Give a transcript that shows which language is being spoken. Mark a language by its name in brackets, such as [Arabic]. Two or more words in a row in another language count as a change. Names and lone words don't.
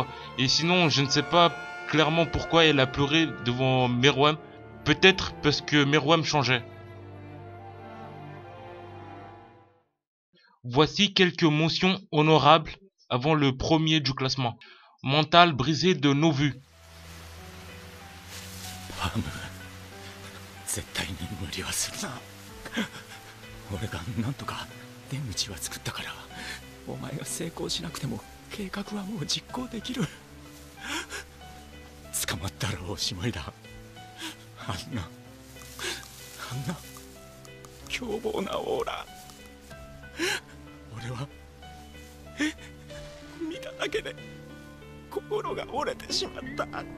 [French] Et sinon, je ne sais pas clairement pourquoi elle a pleuré devant Meruem. Peut-être parce que Meruem changeait. Voici quelques mentions honorables avant le premier du classement. Mental brisé de Novu. [Japanese] ハム、絶対に無理はするな。俺がなんとか出口は作ったから、お前が成功しなくても計画はもう実行できる。捕まったらおしまいだ。あんな凶暴なオーラ、俺は見ただけで心が折れてしまった。